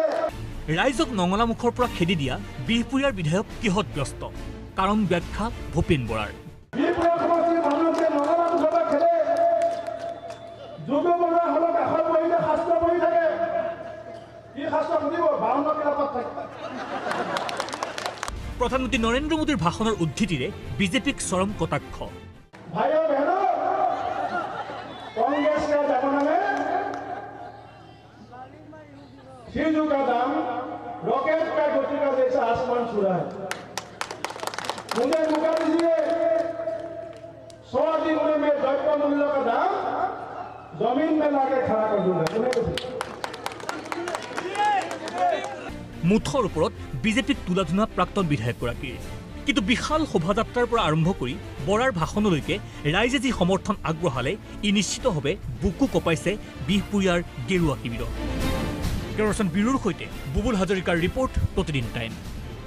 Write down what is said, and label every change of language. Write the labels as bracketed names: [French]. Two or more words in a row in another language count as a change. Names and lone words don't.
[Assamese] ৰাইজক নঙলামুখৰ পৰা খেদি দিয়া বিহপুৰীয়াৰ বিধায়ক কিহত ব্যস্ত কাৰণ ব্যাখ্যা ভূপেন বৰাৰ প্ৰধানমন্ত্ৰী নৰেন্দ্ৰ মোদীৰ ভাষণৰ উদ্ধৃতিৰে বিজেপিক চৰম কটাক্ষ [Hindi] चीजों का दाम रॉकेट का गति का जैसा आसमान छू रहा है मुझे मुका दीजिए 100 दिन में द्रव्य मूल्य का दाम जमीन में लाके खड़ा कर दूंगा [Assamese] মুঠৰ ওপৰত বিজেপিক তুলাধুনা প্ৰাক্তন বিধায়কগৰাকীৰ কিন্তু বিশাল শোভাযাত্ৰাৰ পৰা আৰম্ভ কৰি বৰাৰ ভাষণলৈকে ৰাইজে যি সমৰ্থন আগবঢ়ালে ই নিশ্চিতভাৱে বুকু কপাইছে বিহপুৰীয়াৰ গেৰুৱা শিবিৰত কেৰচন বিৰুৰ সৈতে বুবুল হাজৰিকাৰ ৰিপৰ্ট প্ৰতিদিন টাইম